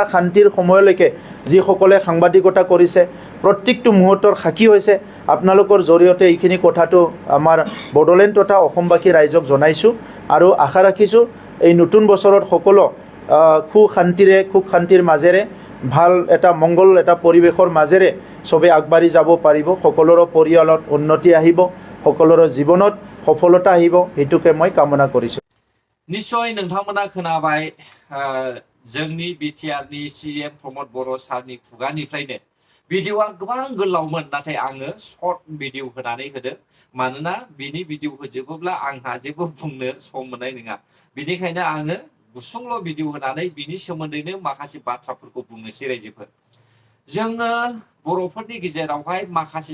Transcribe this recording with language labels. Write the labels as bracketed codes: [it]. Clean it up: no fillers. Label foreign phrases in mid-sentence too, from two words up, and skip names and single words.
[as] শান্তিৰ সময়লৈকে যিসকলে সাংবাদিকতা কৰিছে প্ৰত্যেকটো মুহূৰ্তৰ সাক্ষী হৈছে আপোনালোকৰ জৰিয়তে এইখিনি কথাটো আমাৰ বড়োলেণ্ড তথা অসমবাসী ৰাইজক জনাইছোঁ আৰু আশা ৰাখিছোঁ এই নতুন বছৰত সকলো সুখ শান্তিৰ মাজেৰে ভাল এটা মংগল এটা পৰিৱেশৰ মাজেৰে সবে আগবাঢ়ি যাব পাৰিব সকলোৰে পৰিয়ালত উন্নতি আহিব সকলোৰে জীৱনত সফলতা আহিব এইটোকে মই কামনা কৰিছোঁ [brx] निश्चय नोंथांमोना खोनाबाय जोंनि बिटिआरनि CM प्रमद बर' सारनि खुगानिफ्रायनो भिडिअआ गोबां गोलावमोन नाथाय आङो [en] short video [brx] होनानै होदों मानोना बिनि भिडिअ होजोबोब्ला आंहा जेबो बुंनो सम मोननाय नङा बेनिखायनो आङो गुसुंल' भिडिअ होनानै बिनि सोमोन्दैनो माखासे बाथ्राफोरखौ बुंनोसै रायजोफोर जोङो बर'फोरनि गेजेरावहाय माखासे